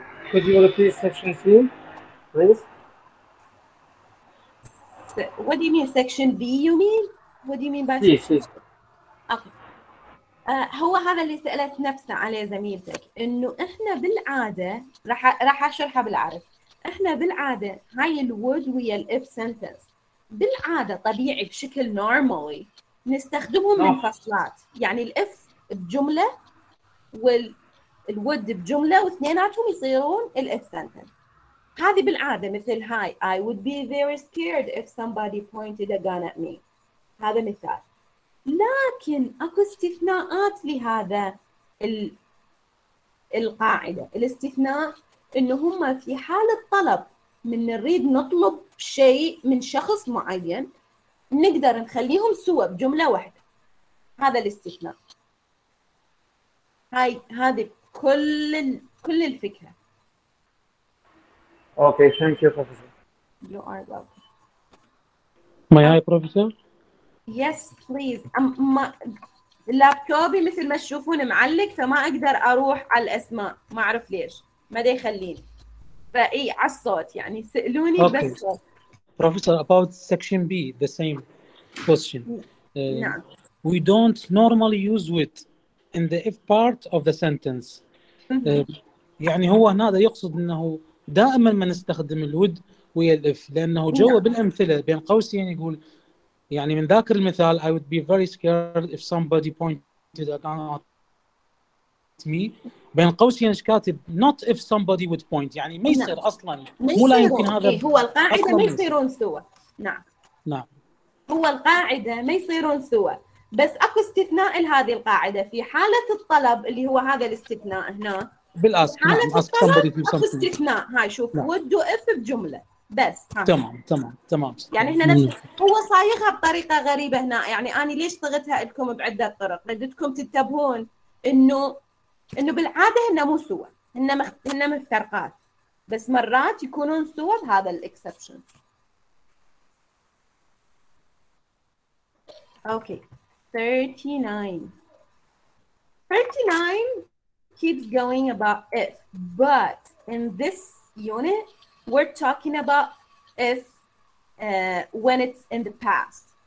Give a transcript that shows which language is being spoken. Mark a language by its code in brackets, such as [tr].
[en] Could you repeat section C, please? What do you mean section B you mean? What do you mean by C. Okay. [ar] هو هذا اللي سألت نفسه عليه زميلتك، إنه إحنا بالعادة راح أشرحها بالعربي. إحنا بالعادة هاي الwould ويا الإف sentence بالعادة طبيعي بشكل normally نستخدمهم منفصلات، يعني الإف بجملة والwould بجملة واثنيناتهم يصيرون الإف sentence. هذه بالعادة مثل هاي [en] I would be very scared if somebody pointed a gun at me. [ar] هذا مثال. لكن اكو استثناءات لهذا القاعدة. الاستثناء انه هم في حالة طلب من نريد نطلب شيء من شخص معين نقدر نخليهم سوا بجملة واحدة. هذا الاستثناء. هذه كل الفكرة. [en] Okay, thank you, Professor. You are welcome. May I, Professor? Yes please. [ar] لابتوبي مثل ما تشوفون معلق فما اقدر اروح على الاسماء، ما اعرف ليش ما دا يخليني، فاي على الصوت يعني سألوني. [en] Okay. [ar] بس [en] Professor, about section B, the same question. [ar] نعم. [en] We don't normally use with in the if part of the sentence. [ar] يعني هو هذا يقصد انه دائما ما نستخدم الود ويا الاف، لانه جوا بالامثله بين قوسين يقول يعني من ذاكر المثال [en] I would be very scared if somebody pointed a gun at me. [ar] بين قوسين ايش كاتب [en] not if somebody would point، [ar] يعني ما يصير اصلا، مو لا يمكن هذا. هو القاعده ما يصيرون سوا. نعم هو القاعده ما يصيرون سوا، بس اكو استثناء لهذه القاعده في حاله الطلب اللي هو هذا الاستثناء هنا بالاسك. حاله الطلب اكو استثناء. هاي شوف would واف بجمله بس. تمام. يعني احنا نفس هو صايغها بطريقه غريبه هنا، يعني انا ليش صغتها لكم بعده طرق ردتكم تنتبهون انه بالعاده هن مو سوا، هن مفترقات، بس مرات يكونون سوا بهذا الاكسبشن. [en] Okay 39 keeps going about if, but in this unit we're talking about if when it's in the past.